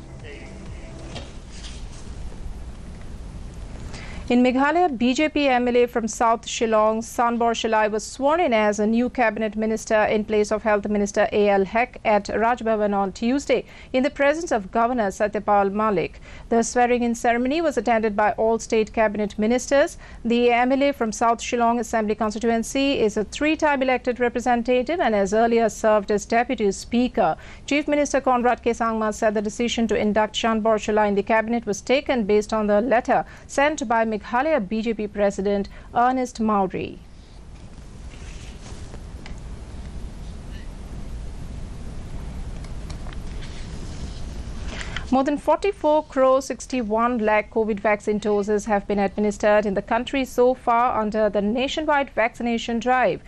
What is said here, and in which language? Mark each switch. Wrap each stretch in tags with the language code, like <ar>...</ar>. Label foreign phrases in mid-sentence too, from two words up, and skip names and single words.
<en>In Meghalaya, BJP MLA from South Shillong, Sanbor Shilai, was sworn in as a new cabinet minister in place of Health Minister A.L. Hek at Raj Bhavan on Tuesday in the presence of Governor Satyapal Malik. The swearing-in ceremony was attended by all state cabinet ministers. The MLA from South Shillong Assembly constituency is a three-time elected representative and has earlier served as deputy speaker. Chief Minister Conrad K. Sangma said the decision to induct Sanbor Shilai in the cabinet was taken based on the letter sent by Meghalaya BJP President Ernest Maury. More than 44 crore 61 lakh COVID vaccine doses have been administered in the country so far under the nationwide vaccination drive.</en>